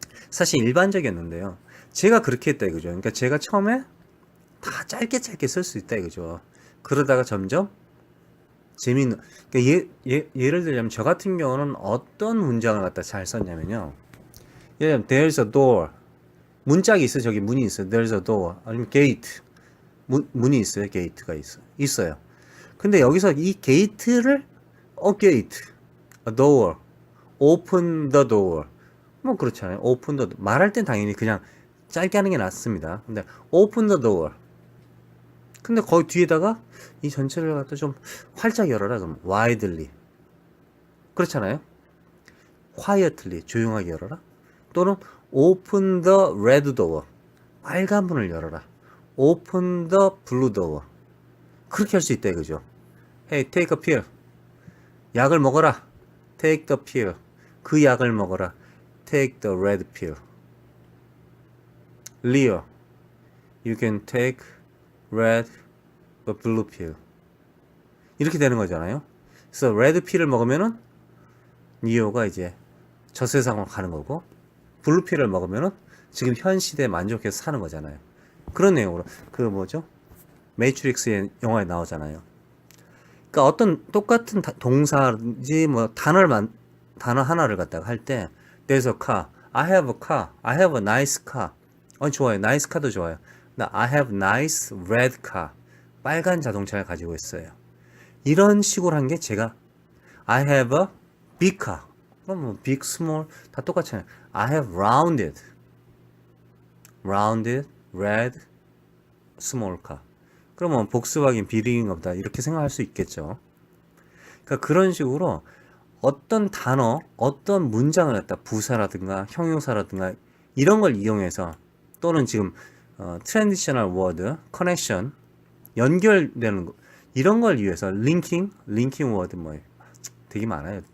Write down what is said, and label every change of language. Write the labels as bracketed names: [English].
[Korean] 사실 일반적이었는데요. 제가 그렇게 했다 이거죠. 그러니까 제가 처음에 다 짧게 쓸 수 있다 이거죠. 그러다가 점점 재미있는 그러니까 예를 들자면 저 같은 경우는 어떤 문장을 갖다 잘 썼냐면요. 예를 들면 [English] there's a door. [Korean] 문짝이 있어요. 저기 문이 있어요. [English] there's a door. [Korean] 아니면 gate. 문이 있어요. 게이트가 있어요. 근데 여기서 이 게이트를 [English] gate, a door, open the door. [Korean] 뭐 그렇잖아요. [English] open the door. [Korean] 말할 땐 당연히 그냥 짧게 하는 게 낫습니다. [English] 근데 open the door. [Korean] 근데 거기 뒤에다가 이 전체를 갖다 좀 활짝 열어라. 그럼 widely. 그렇잖아요. quietly. 조용하게 열어라. [English] 또는 open the red door. [Korean] 빨간 문을 열어라. [English] open the blue door. [Korean] 그렇게 할 수 있다 이거죠. [English] Hey, take a pill. [Korean] 약을 먹어라. [English] Take the pill. [Korean] 그 약을 먹어라. [English] Take the red pill. Leo, you can take red or blue pill. [Korean] 이렇게 되는 거잖아요. 그래서 red pill을 먹으면은 리오가 이제 저 세상으로 가는 거고, 블루 필을 먹으면은 지금 현 시대에 만족해서 사는 거잖아요. 그런 내용으로 그 뭐죠? 매트릭스의 영화에 나오잖아요. 그러니까 어떤 똑같은 동사지 뭐 단어 하나를 갖다가 할 때 [English] there's a car, I have a car, I have a nice car. [Korean] 좋아요. nice car도 좋아요. [English] 나 I have nice red car. [Korean] 빨간 자동차를 가지고 있어요. 이런 식으로 한 게 제가 [English] I have a big car. [Korean] 그럼 뭐 big, small 다 똑같잖아요. [English] I have rounded, red, small car. [Korean] 그러면 복스바겐 비링 없다 이렇게 생각할 수 있겠죠. 그러니까 그런 식으로 어떤 단어, 어떤 문장을 갖다 부사라든가 형용사라든가 이런 걸 이용해서 또는 지금 트랜지셔널 워드, 커넥션, 연결되는 거 이런 걸 위해서 링킹 워드 뭐 되게 많아요.